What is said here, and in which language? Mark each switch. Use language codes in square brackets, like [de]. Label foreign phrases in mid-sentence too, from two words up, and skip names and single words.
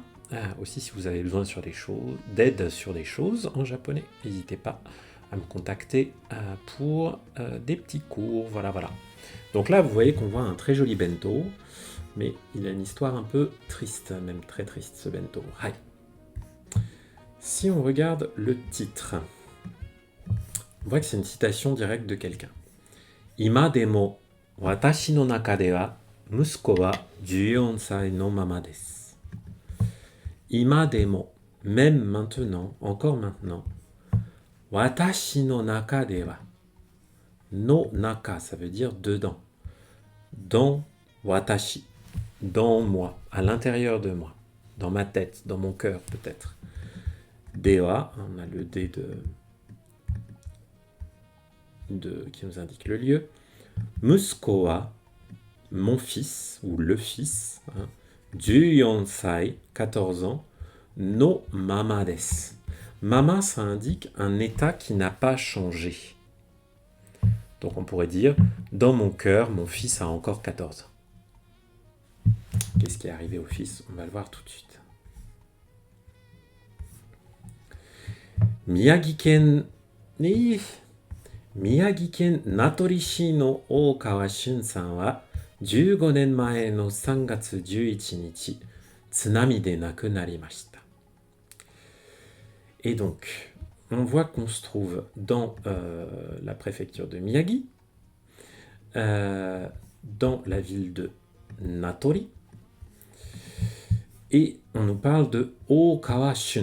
[fr] Aussi, si vous avez besoin d'aide sur des choses en japonais, n'hésitez pas à me contacter pour des petits cours, voilà. Donc là, vous voyez qu'on voit un très joli bento, mais il a une histoire un peu triste, même très triste ce bento. Hai. Si on regarde le titre, on voit que c'est une citation directe de quelqu'un. [ja] 今でも私の中では息子は14歳のままです. 今でも, [fr] même maintenant, encore maintenant. [ja] 私の中では。の中, [fr] ça veut dire dedans. Dans watashi, dans moi, à l'intérieur de moi, dans ma tête, dans mon cœur peut-être. Dewa, on a le D qui nous indique le lieu. [ja] 息子は, [fr] mon fils, ou le fils, 14 sai, 14 ans, [ja] のままです. [fr] Mama, ça indique un état qui n'a pas changé. Donc on pourrait dire, dans mon cœur, mon fils a encore 14 ans. Qu'est-ce qui est arrivé au fils? On va le voir tout de suite. [ja] 宮城県名取市の大川瞬さんは 15年前の3月11日、津波で亡くなりました [fr] 。Et donc, on voit qu'on se trouve dans la préfecture de Miyagi, dans la ville de Natori, et on nous parle de Okawa Shun.